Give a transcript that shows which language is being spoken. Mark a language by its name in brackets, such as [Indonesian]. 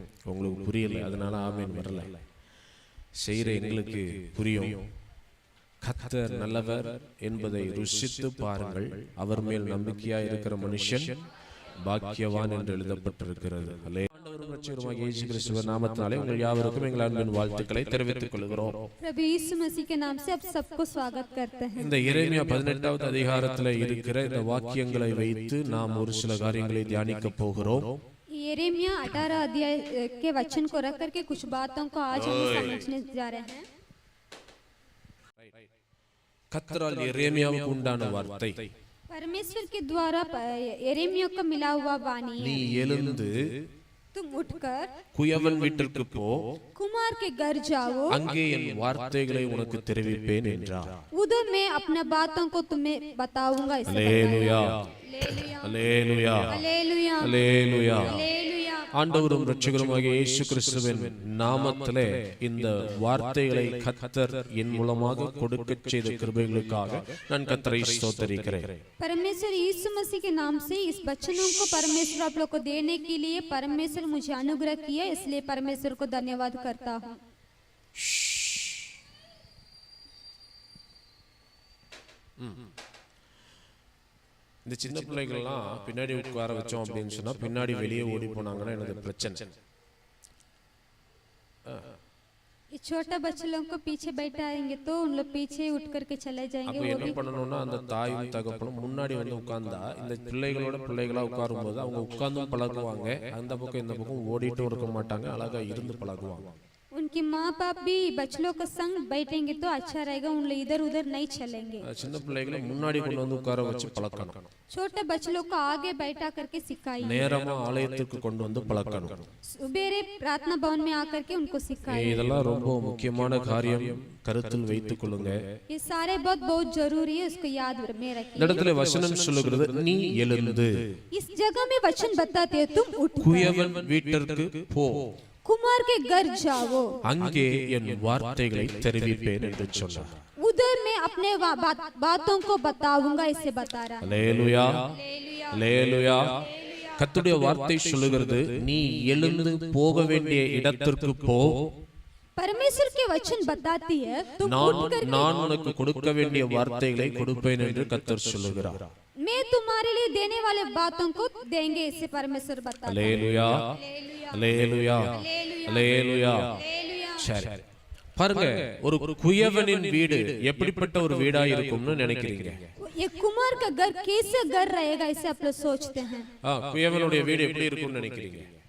[Tamil] உங்களுக்கு புரியல, அதனால ஆமென் வரல. செய்கிற எங்களுக்கு புரியும். கர்த்தர் நல்லவர் என்பதை ருசித்து பாருங்கள். அவர் மேல் நம்பிக்கையாய் இருக்கிற மனுஷன் பாக்கியவான் என்று எழுதப்பட்டிருக்கிறது. ஆண்டவரும் இரட்சகருமாகிய இயேசு கிறிஸ்துவின் நாமத்தினாலே உங்கள் யாவருக்கும் எங்கள் அன்பின் வாழ்த்துக்களை தெரிவித்துக் கொள்கிறோம். [Hindi] प्रभु यीशु मसीह के नाम से आप सबको स्वागत करते हैं। [Tamil] இந்த எரேமியா 18வது அதிகாரத்தில் இருக்கிற இந்த வாக்கியங்களை வைத்து நாம் ஒரு சில காரியங்களை தியானிக்க போகிறோம். [Hindi] यिर्मयाह 18 अध्याय के वचन को रख करके कुछ बातों को आज हम समझने जा रहे हैं। [Tamil] கர்த்தரால் எரேமியாவுக்கு உண்டான வார்த்தை, [Hindi] परमेश्वर के द्वारा यिर्मयाह को मिला हुआ वाणी, [Tamil] நீ எழுந்து [Hindi] तुम उठकर [Tamil] குயவன் வீட்டிற்கு போ, [Hindi] कुमार के घर जाओ, [Tamil] அங்கே என் வார்த்தைகளை உனக்கு தெரிவிப்பேன் என்றார். [Hindi] उधर मैं अपने बातों को तुम्हें बताऊंगा। [Tamil] அல்லேலூயா, அல்லேலூயா, [Hindi] हालेलुया, [Tamil] அல்லேலூயா. [Hindi] हालेलुया। [Tamil] ஆண்டவரும் இரட்சகருமாகிய இயேசு கிறிஸ்துவின் நாமத்திலே இந்த வார்த்தைகளை கர்த்தர் என் மூலமாக கொடுக்கச் செய்த கிருபைகளுக்காக நான் கர்த்தரை ஸ்தோத்திரிக்கிறேன். [Hindi] परमेश्वर यीशु मसीह के नाम से इस वचनों को परमेश्वर आप लोग को देने के लिए परमेश्वर मुझे अनुग्रह किया, इसलिए परमेश्वर को धन्यवाद करता हूँ। [Tamil] இந்த சின்ன பிள்ளைகள்லாம் பின்னாடி உட்கார வச்சோம் அப்படின்னு சொன்னா பின்னாடி வெளியே ஓடி போனாங்கன்னா எனக்கு பிரச்சனை. [Hindi] ये छोटा बच्चे लोग को पीछे बैठाएंगे तो उन लोग पीछे उठ करके चले जाएंगे। [Tamil] அப்ப என்ன பண்ணணும்னா அந்த தாயும் தகப்பனும் முன்னாடி வந்து உட்கார்ந்தா இந்த பிள்ளைகளா உட்காரும் போது அவங்க உட்கார்ந்தும் பழகுவாங்க, அந்த பக்கம் இந்த பக்கம் ஓடிட்டும் இருக்க மாட்டாங்க, அழகா இருந்து பழகுவாங்க. [Hindi] उनके माँ बाप भी बच्चों के संग बैठेंगे तो अच्छा रहेगा, उन लोग इधर उधर नहीं चलेंगे। [Tamil] சின்ன பிள்ளைகளை முன்னாடி கொண்டு வந்து உட்கார வச்சு பழக்கணும். [Hindi] छोटे बच्चों को आगे बैठा करके सिखाइए, [Tamil] நேரமா ஆலயத்துக்கு கொண்டு வந்து பழக்கணும். [Hindi] सुबेरे प्रार्थना भवन में आकर के उनको सिखाइए। [Tamil] இதெல்லாம் ரொம்ப முக்கியமான காரியம், கருத்தில் வைத்துக் கொள்ளுங்க. [Hindi] ये सारे बहुत जरूरी है, उसको याद में रखिए। [Tamil] இந்த இடத்துல வசனம் சொல்லுகிறது, நீ எழுந்து [Hindi] इस जगह में वचन बताते हैं तुम उठ [Tamil] குயவன் வீட்டிற்கு போ, [Hindi] कुमार के घर जाओ, [Tamil] அங்கே என் வார்த்தைகளை தெரிவிப்பேன் என்று சொன்னார். [Hindi] उधर मैं अपने बातों को बताऊंगा, इसे बता रहा है। [Tamil] அல்லேலூயா, அல்லேலூயா. கர்த்தருடைய வார்த்தை சொல்லுகிறது, நீ எழுந்து போக வேண்டிய இடத்திற்கு போ, [Hindi] परमेश्वर के वचन बताती है तुम [Tamil] நான் உனக்கு கொடுக்க வேண்டிய வார்த்தைகளை கொடுப்பேன் என்று கர்த்தர் சொல்லுகிறார். [Hindi] मैं तुम्हारे लिए देने वाले बातों को देंगे, इसे परमेश्वर बताता है। [Tamil] அல்லேலூயா, அல்லேலூயா, அல்லேலூயா. சரி, பாருங்க, ஒரு குயவனின் வீடு எப்படிப்பட்ட ஒரு வீடா இருக்கும்னு நினைக்கிறீங்க? [Hindi] ये कुमार का घर कैसे घर रहेगा, इसे आप लोग सोचते हैं? [Tamil] குயவனுடைய வீடு எப்படி இருக்கும்னு நினைக்கிறீங்க?